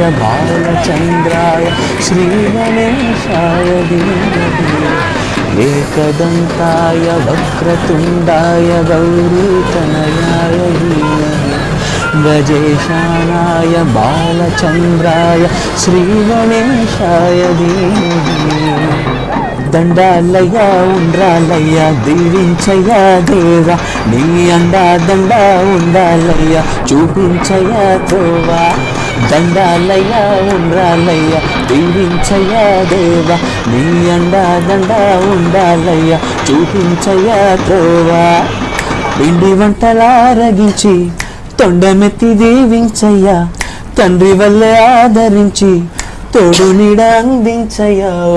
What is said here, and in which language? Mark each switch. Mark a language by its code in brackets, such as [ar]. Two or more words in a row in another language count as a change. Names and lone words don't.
[sa] बालचन्द्राय श्रीगणेशाय धीमहि एकदन्ताय वक्रतुण्डाय गौरीतनयाय धीमहि गजेशानाय बालचन्द्राय श्रीगणेशाय धीमहि దండాలయ్యా [te] ఉండ్రాలయ్యా దీవించయ్యా దేవా నీ అండా దండా ఉండాలయ్యా చూపించయ్యా తోవా దండాలయ్యా ఉండ్రాలయ్యా దీవించయ్యా దేవా నీ అండా దండా ఉండాలయ్యా చూపించయ్యా తోవా పిండి వంటలారగించి తొండమెత్తి దీవించయ్యా తండ్రి వల్లే ఆదరించి తోడు నీడ అందించయ్యా